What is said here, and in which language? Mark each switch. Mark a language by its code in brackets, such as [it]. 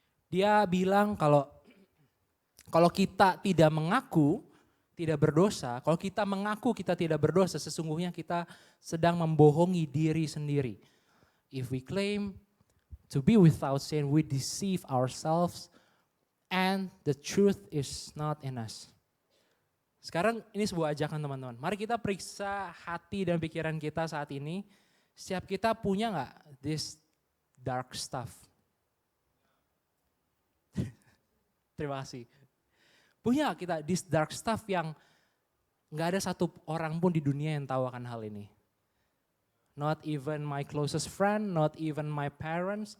[id] Dia bilang kalau kita tidak mengaku tidak berdosa, kalau kita mengaku kita tidak berdosa, sesungguhnya kita sedang membohongi diri sendiri. [en] If we claim to be without sin, we deceive ourselves and the truth is not in us. [id] Sekarang ini sebuah ajakan teman-teman. Mari kita periksa hati dan pikiran kita saat ini. Setiap kita punya gak [en] this dark stuff? [id] Terima kasih. Punya gak kita [en] this dark stuff [id] yang gak ada satu orang pun di dunia yang tahu akan hal ini. [en] Not even my closest friend, not even my parents.